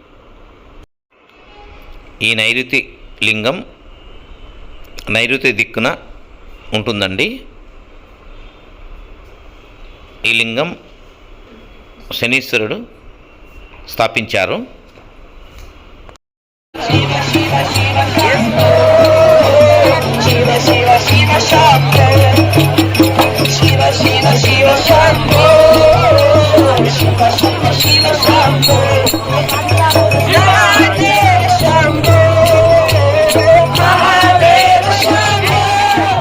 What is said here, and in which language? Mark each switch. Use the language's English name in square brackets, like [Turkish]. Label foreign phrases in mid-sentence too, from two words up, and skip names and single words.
[Telugu] ఈ నైరుతి లింగం నైరుతి దిక్కున ఉంటుందండి. ఈ లింగం శనీశ్వరుడు స్థాపించారు. [Sanskrit] शिव शिव शम्भो, शिव शिव शिव शम्भो, शिव शिव शिव शम्भो, राधे शम्भो, राधे शम्भो, Radhe Shambho.